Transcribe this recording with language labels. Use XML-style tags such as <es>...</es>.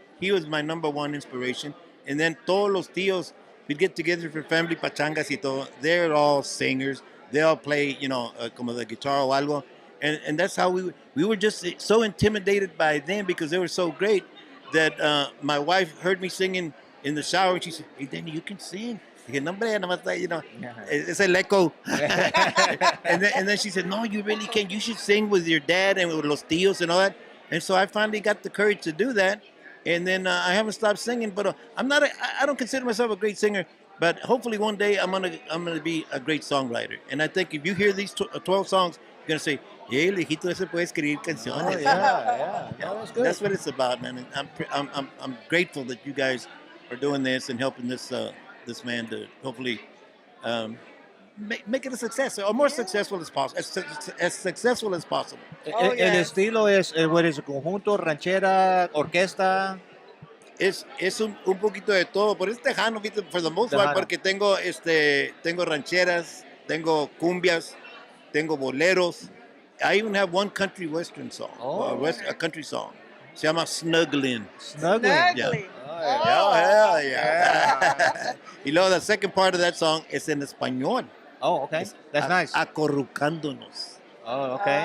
<en>He was my number one inspiration. And then</en> <es>todos los tíos,</es> <en>we'd get together for family pachangas</en> <es>y todo.</es> <en>They're all singers. They all play,</en> <es>como</es> <en>the guitar</en> <es>o algo.</es> <en>And that's how we were just so intimidated by them because they were so great that my wife heard me singing in the shower and she said, "Hey, Danny, you can sing."</en> <es>Dije, "No, hombre, nada más, it's el echo."</es> <en>and then she said, "No, you really can. You should sing with your dad and with</en> <es>los tíos</es> <en>and all that." And so I finally got the courage to do that. And then I haven't stopped singing, but I don't consider myself a great singer, but hopefully one day I'm gonna be a great songwriter. And I think if you hear these 12 songs, you're gonna say, "Hey,</en> <es>el hijito ese puede escribir canciones."</es> <en>Oh, yeah. No, that's good. That's what it's about, man. And I'm grateful that you guys are doing this and helping this man to hopefully make it a success or more successful as possible, as successful as possible. Oh,</en> <es>El</es> <en>yes.</en> <es>estilo es,</es> <en>what is it,</en> <es>conjunto, ranchera, orquesta? Es un poquito de todo, pero es tejano, ¿viste?</es> <en>For the most part, Tejano.</en> <es>porque tengo rancheras, tengo cumbias, tengo boleros.</es> <en>I even have one country western song, a country song.</en> <es>Se llama Snuggling.</es> <en>Snuggling. Snuggling. Yeah, hell yeah.</en> <es>Y luego</es> <en>the second part of that song is in</en> <es>español.</es> <en>Oh, okay. That's nice.</en> <es>Acorrucándonos.</es> <en>Oh, okay.</en>